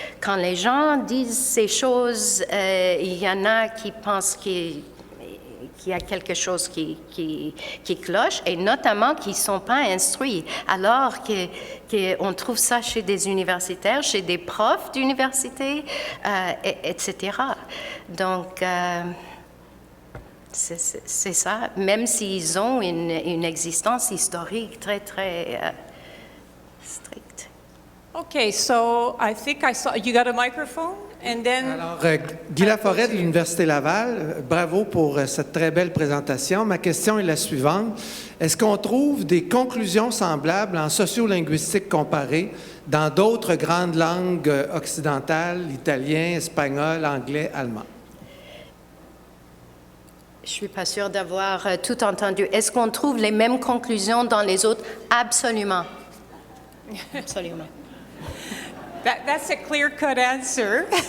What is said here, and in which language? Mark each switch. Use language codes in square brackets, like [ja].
[fr] Quand les gens disent ces choses, il y en a qui pensent qu'il y a quelque chose qui cloche, et notamment qui ne sont pas instruits, alors qu'on trouve ça chez des universitaires, chez des profs d'université, etc. Donc, c'est ça, même s'ils ont une existence historique très, très stricte. [en] Okay, so I think I saw, you got a microphone? And then, [fr] Alors, Guy Laforêt de l'Université Laval, bravo pour cette très belle présentation. Ma question est la suivante. Est-ce qu'on trouve des conclusions semblables en sociolinguistique comparée dans d'autres grandes langues occidentales, l'italien, espagnol, anglais, allemand? Je ne suis pas sûre d'avoir tout entendu. Est-ce qu'on trouve les mêmes conclusions dans les autres? Absolument. Absolument. [en] That's a clear-cut answer.